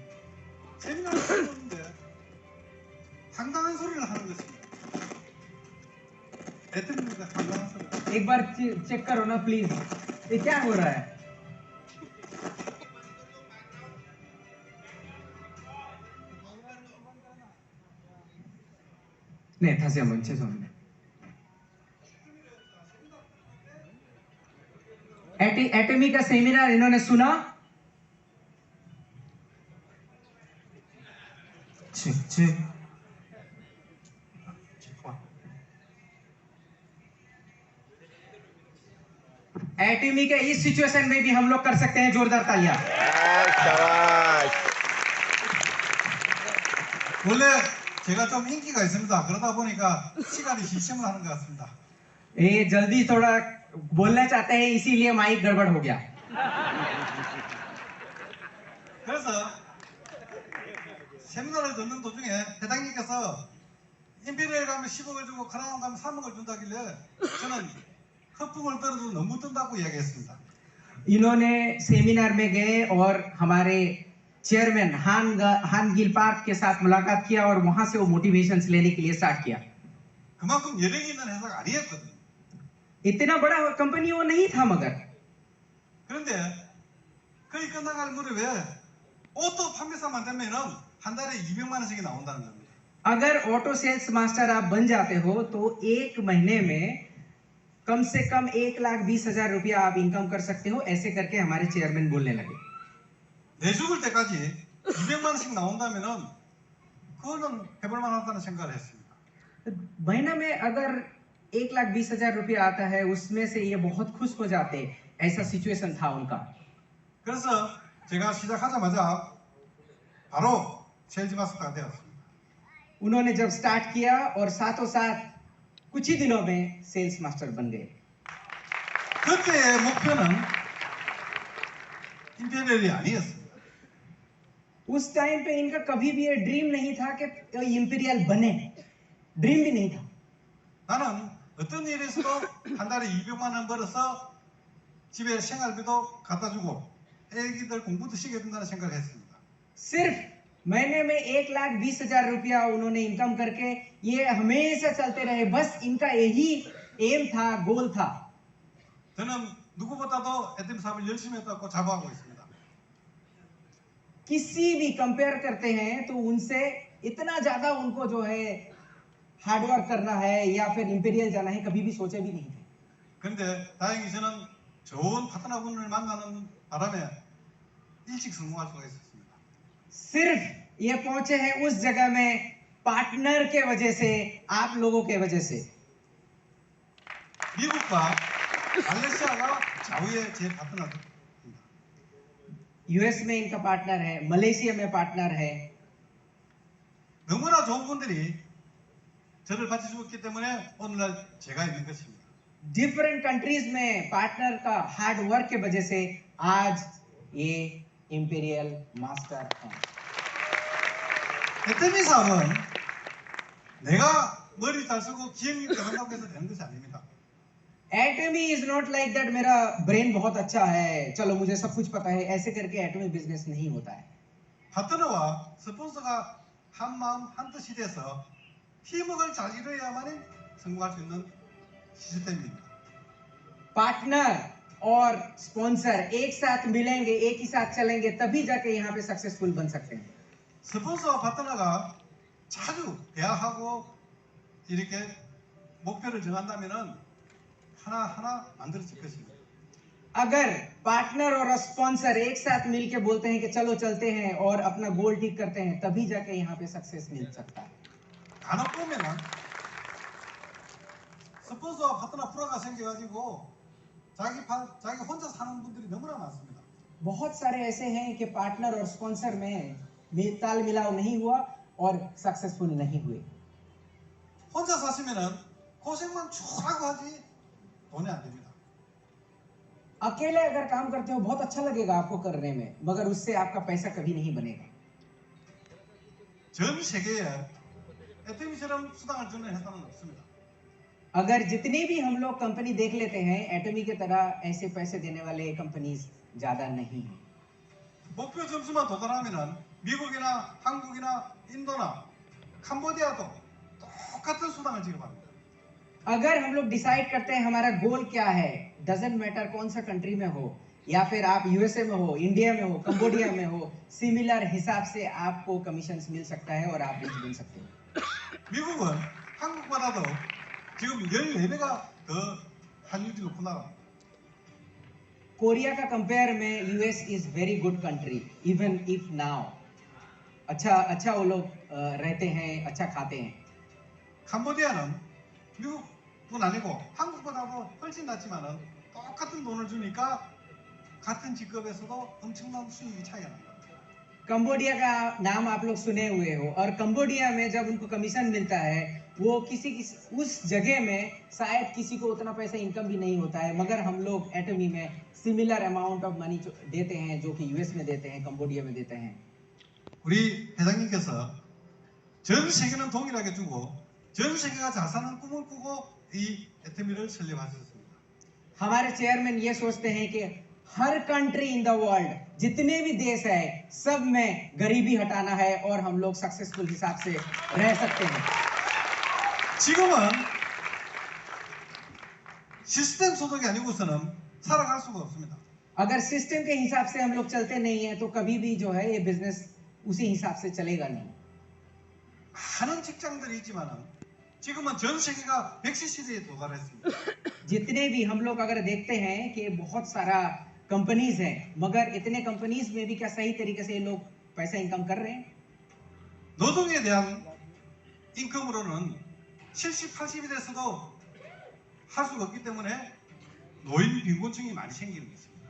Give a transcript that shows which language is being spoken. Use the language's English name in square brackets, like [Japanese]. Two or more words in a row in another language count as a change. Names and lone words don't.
[Korean] 세미나를 들었는데 황당한 소리를 하는 것입니다. 애터미가 황당한 소리. [Hindi] एक बार चेक करो ना प्लीज, ये क्या हो रहा है। [Korean] 네, 다시 한번 죄송합니다. [Hindi] एटमी का सेमिनार इन्होंने सुना। एटमी के इस सिचुएशन में भी हम लोग कर सकते हैं जोरदार तालियां। [Korean] 원래 제가 좀 인기가 있습니다. 그러다 보니까 시간이 시심을 하는 것 같습니다. [Hindi] ये जल्दी थोड़ा बोलना चाहते हैं इसीलिए माइक गड़बड़ हो गया। [Korean] 그래서 세미나를 듣는 도중에 회장님께서 임페리얼 가면 10억을 주고 크라운 가면 3억을 준다길래 저는 허풍을 떨어도 너무 뜬다고 이야기했습니다. [Hindi] इन्होंने सेमिनार में गए और हमारे चेयरमैन हान गिल पार्क के साथ मुलाकात किया और वहां से वो मोटिवेशन लेने के लिए स्टार्ट किया। [Korean] 그만큼 여력이 있는 회사가 아니었거든요. [Hindi] इतना बड़ा कंपनी वो नहीं था, मगर [Korean] 그런데 거의 끝나갈 무렵에 오토 판매사만 되면은 한 달에 200만 원씩이 나온다는 겁니다. [Hindi] अगर [English] auto sales master [Hindi] आप बन जाते हो तो एक महीने में कम से कम 1,20,000 रुपया आप इनकम कर सकते हो, ऐसे करके हमारे चेयरमैन बोलने लगे। [Korean] 내 죽을 때까지 200만 원씩 나온다면은 그거는 해볼 만하다는 생각을 했습니다. [Hindi] महीना में अगर 1,20,000 रुपया आता है उसमें से ये बहुत खुश हो जाते, ऐसा सिचुएशन था उनका। [Korean] 그래서 제가 시작하자마자 바로 세일즈 마스터가 되었습니다. [Hindi] उन्होंने जब स्टार्ट किया और साथों साथ कुछ ही दिनों में [English] sales master [Hindi] बन गए। [Korean] 그때의 목표는 임페리얼이 아니었습니다. [Hindi] उस टाइम पे इनका कभी भी ये ड्रीम नहीं था कि इंपीरियल बने, ड्रीम भी नहीं था। [Korean] 나는 어떤 일에서도 한 달에 200만 원 벌어서 집에 생활비도 갖다 주고 애기들 공부도 시켜야 된다는 생각을 했습니다. [Hindi] सिर्फ महीने में 1,20,000 रुपया उन्होंने इनकम करके ये हमेशा चलते रहे, बस इनका यही एम था, गोल था। [Korean] 저는 누구보다도 에템 사업을 열심히 했다고 자부하고 있습니다. [Hindi] किसी भी कंपेयर करते हैं तो उनसे इतना ज्यादा उनको जो है हार्डवर्क करना है या फिर इंपीरियल जाना है कभी भी सोचे भी नहीं थे। [Korean] 그런데 다행히 저는 좋은 파트너분을 만나는 바람에 일찍 성공할 수가 있었습니다. [Hindi] सिर्फ ये पहुंचे हैं उस जगह में पार्टनर के वजह से, आप लोगों के वजह से। [Korean] 미국과 말레이시아가 좌우의 제 파트너입니다. [Hindi] यूएस में इनका पार्टनर है, मलेशिया में पार्टनर है। [Korean] 너무나 좋은 분들이 저를 받쳐주었기 때문에 오늘날 제가 있는 것입니다. [English] different countries [Hindi] में पार्टनर का [English] hard work [Hindi] के वजह से आज ये इंपीरियल मास्टर है। [Korean] 에테미 사업은 내가 머리 잘 쓰고 기억력이 한다고 해서 되는 것이 아닙니다. [English] Atomy is not like that [Hindi] मेरा ब्रेन बहुत अच्छा है, चलो मुझे सब कुछ पता है, ऐसे करके एटमी बिजनेस नहीं होता है। [Korean] 파트너와 스폰서가 한 마음 한 뜻이 돼서 팀워크를 잘 이루어야만이 성공할 수 있는 시스템입니다. [Hindi] पार्टनर और स्पॉन्सर एक साथ मिलेंगे, एक ही साथ चलेंगे, तभी जाके यहाँ पे सक्सेसफुल बन सकते हैं। [Korean] 스폰서와 파트너가 자주 대화하고 이렇게 목표를 정한다면은 하나하나 만들어질 것입니다. [Hindi] अगर पार्टनर और स्पॉन्सर एक साथ मिलके बोलते हैं कि चलो चलते हैं और अपना गोल ठीक करते हैं, तभी जाके यहाँ पे सक्सेस मिल सकता है। [Korean] 간혹 보면은 스폰서와 파트너 프로가 생겨가지고 자기 혼자 사는 분들이 너무나 많습니다. [Hindi] बहुत सारे ऐसे हैं कि पार्टनर और स्पॉन्सर में ताल मिलाव नहीं हुआ और सक्सेसफुल नहीं हुए। [Korean] 혼자 사시면은 고생만 쭉 하고 하지 돈이 안 됩니다. [Hindi] अकेले अगर काम करते हो बहुत अच्छा लगेगा आपको करने में, मगर उससे आपका पैसा कभी नहीं बनेगा। [Korean] 전 세계에 에테미처럼 수당을 주는 회사는 없습니다. [Hindi] अगर जितनी भी हम लोग कंपनी देख लेते हैं, एटमी की तरह ऐसे पैसे देने वाले कंपनीज ज्यादा नहीं है। [Korean] 목표 점수만 도달하면은 미국이나 한국이나 인도나 캄보디아도 똑같은 수당을 지급합니다. [Hindi] अगर हम लोग डिसाइड करते हैं हमारा गोल क्या है, [English] doesn't matter [Hindi] कौन सा कंट्री में हो, या फिर आप यूएसए में हो, इंडिया में हो, कंबोडिया में हो, सिमिलर हिसाब से आपको कमीशन मिल सकता है और आप रिच बन सकते हो। [Korean] 미국은 한국보다도 지금 14배가 더 환율이 높은 나라입니다. [Hindi] कोरिया का कंपेयर में [English] US is very good country, even if now [Hindi] अच्छा वो लोग रहते हैं, अच्छा खाते हैं। [Korean] 캄보디아는 미국은 아니고 한국보다도 훨씬 낫지만은 똑같은 돈을 주니까 같은 직급에서도 엄청난 수익이 차이가 납니다. [Hindi] कंबोडिया का नाम आप लोग सुने हुए हो, और कंबोडिया में जब उनको कमीशन मिलता है, वो किसी उस जगह में शायद किसी को उतना पैसा इनकम भी नहीं होता है, मगर हम लोग एटमी में [English] similar amount of money [Hindi] देते हैं जो कि यूएस में देते हैं, कंबोडिया में देते हैं। [Korean] 우리 회장님께서 전 세계는 동일하게 주고 전 세계가 잘 사는 꿈을 꾸고 이 에테미를 설립하셨습니다. [Hindi] हमारे चेयरमैन ये सोचते हैं कि हर [English] country in the world, [Hindi] जितने भी देश है, सब में गरीबी हटाना है और हम लोग सक्सेसफुल हिसाब से रह सकते हैं। [Korean] 지금은 시스템 소득이 아니고서는 살아갈 수가 없습니다. [Hindi] अगर सिस्टम के हिसाब से हम लोग चलते नहीं है तो कभी भी जो है ये बिजनेस उसी हिसाब से चलेगा नहीं। [Korean] 많은 직장들이 있지만은 지금은 전 세계가 백시 시대에 도달했습니다. [Hindi] जितने भी हम लोग अगर देखते हैं कि बहुत सारा कंपनीज हैं, मगर इतने कंपनीज में भी क्या सही तरीके से ये लोग पैसा इनकम कर रहे हैं। [Korean] 노동에 대한 인컴으로는 70, 80이 돼서도 할 수가 없기 때문에 노인 빈곤층이 많이 생기는 것입니다.